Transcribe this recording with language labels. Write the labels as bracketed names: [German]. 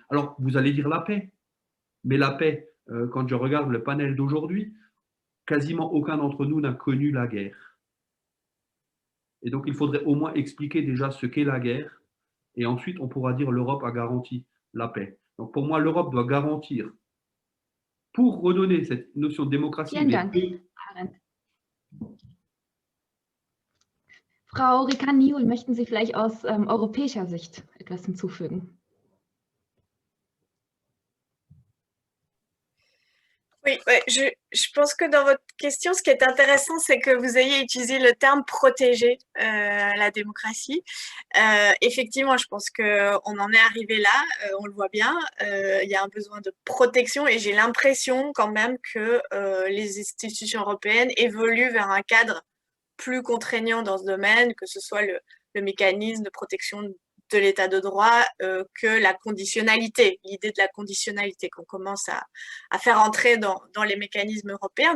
[French] Alors, vous allez dire la paix. Mais la paix, quand je regarde le panel d'aujourd'hui, quasiment aucun d'entre nous n'a connu la guerre. Et donc, il faudrait au moins expliquer déjà ce qu'est la guerre. Et ensuite, on pourra dire l'Europe a garanti la paix. Donc, pour moi, l'Europe doit garantir, pour redonner cette notion de démocratie. [German] Vielen Dank, Arendt. Frau Ricard-Niul, möchten Sie vielleicht aus europäischer Sicht etwas hinzufügen? [French] Oui, ouais, je pense que dans votre question, ce qui est intéressant, c'est que vous ayez utilisé le terme protéger la démocratie. Effectivement, je pense qu'on en est arrivé là, on le voit bien, il y a un besoin de protection et j'ai l'impression quand même que les institutions européennes évoluent vers un cadre plus contraignant dans ce domaine, que ce soit le mécanisme de protection de l'état de droit que la conditionnalité, l'idée de la conditionnalité qu'on commence à faire entrer dans les mécanismes européens.